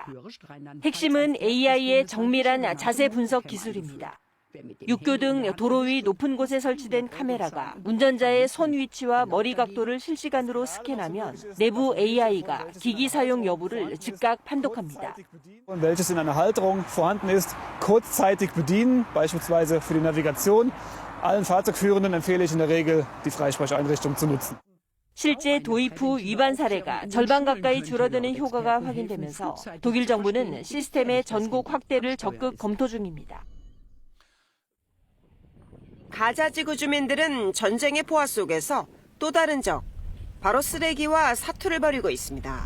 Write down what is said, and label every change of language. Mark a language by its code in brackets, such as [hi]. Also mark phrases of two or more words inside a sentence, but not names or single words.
[ko] 핵심은 AI의 정밀한 자세 분석 기술입니다. 육교 등 도로 위 높은 곳에 설치된 카메라가 운전자의 손 위치와 머리 각도를 실시간으로 스캔하면 내부 AI가 기기 사용 여부를 즉각 판독합니다. [de] Welches in einer Halterung vorhanden ist, kurzzeitig bedienen, beispielsweise für die Navigation. Allen Fahrzeugführenden empfehle ich in der Regel, die Freisprecheinrichtung zu nutzen. [ko] 실제 도입 후 위반 사례가 절반 가까이 줄어드는 효과가 확인되면서 독일 정부는 시스템의 전국 확대를 적극 검토 중입니다. 가자 지구 주민들은 전쟁의 포화 속에서 또 다른 적, 바로 쓰레기와 사투를 벌이고 있습니다.